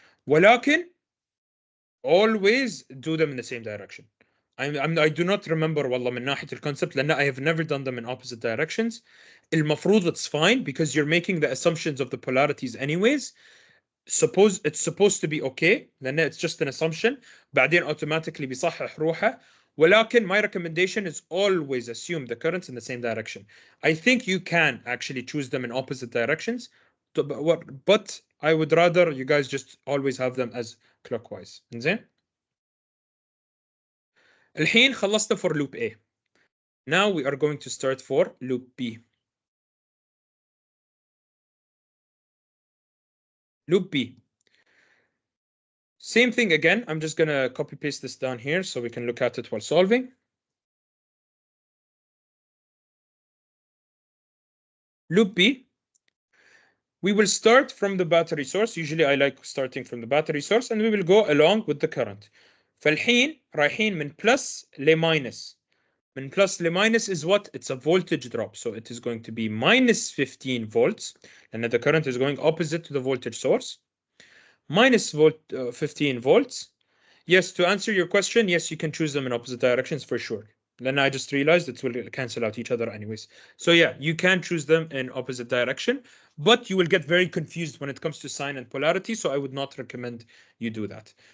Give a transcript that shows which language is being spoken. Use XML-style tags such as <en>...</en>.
<en>ولكن always do them in the same direction. I do not remember</en> <ar>والله من ناحية الconcept لأن</ar> <en>I have never done them in opposite directions. المفروض it's fine because you're making the assumptions of the polarities anyways. Suppose it's supposed to be okay لأن it's just an assumption.</en> <ar>بعدين automatically بيصحح روحه.</ar> <en>ولكن my recommendation is always assume the currents in the same direction. I think you can actually choose them in opposite directions, but I would rather you guys just always have them as clockwise. زين.</en> <ar>الحين خلصت</ar> <en>for loop A. Now we are going to start for loop B. Loop B. Same thing again. I'm just going to copy paste this down here so we can look at it while solving. Loop B. We will start from the battery source. Usually I like starting from the battery source and we will go along with the current.</en> <ar>فالحين رايحين من plus لماينس. من plus لماينس</ar> <en>is what? It's a voltage drop. So it is going to be minus 15 volts. And the current is going opposite to the voltage source. Minus 15 volts. Yes, to answer your question, yes, you can choose them in opposite directions for sure. Then I just realized it will cancel out each other anyways. So yeah, you can choose them in opposite direction, but you will get very confused when it comes to sign and polarity, so I would not recommend you do that.</en>